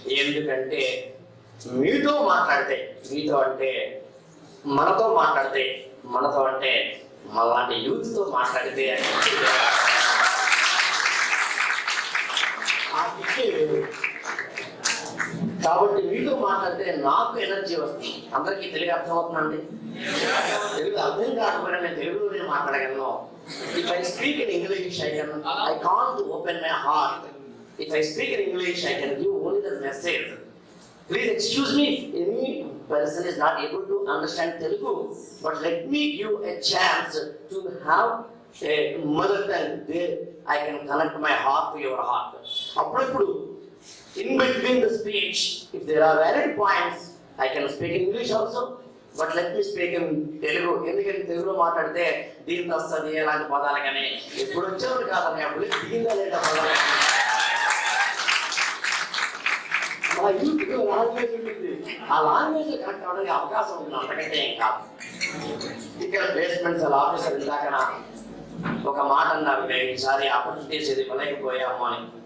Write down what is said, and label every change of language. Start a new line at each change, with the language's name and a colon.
Telugu: ఎందుకంటే మీతో మాట్లాడితే, మీతో అంటే మనతో మాట్లాడితే, మనతో అంటే మనలాంటి యూత్తో మాట్లాడితే ఆ కిక్కే వేరు. కాబట్టి మీతో మాట్లాడితే నాకు ఎనర్జీ వస్తుంది. అందరికీ తెలుగు అర్థమవుతుందండి? తెలుగు అర్థం కాకపోయినా నేను తెలుగులోనే మాట్లాడగలను.
English: If I speak in English, I can't open my heart. If I speak in English, I can give only the message. Please excuse me if any person is not able to understand Telugu, but let me give a chance to have a mother tongue where I can connect my heart to your heart. Appudu in between the speech, if there are valid points, I can speak in English also. But let me speak in Telugu.
Telugu: ఎందుకంటే తెలుగులో మాట్లాడితే దీంతో వస్తుంది ఎలాంటి పదాలు కానీ ఎప్పుడు వచ్చేవాడు కాదని అప్పుడు దీంతో లేదా పదాలు మా యూత్ లాంగ్వేజ్ ఉంటుంది. ఆ లాంగ్వేజ్ కరెక్ట్ అవడానికి అవకాశం ఉంటుంది, అంతకంటే ఏం కాదు. ఇక్కడ ప్లేస్మెంట్స్ ఆఫీసర్ ఇందాక ఒక మాట అన్నారు, మేము ఈసారి ఆపర్చునిటీస్ ఇది ఇవ్వలేకపోయాము అని.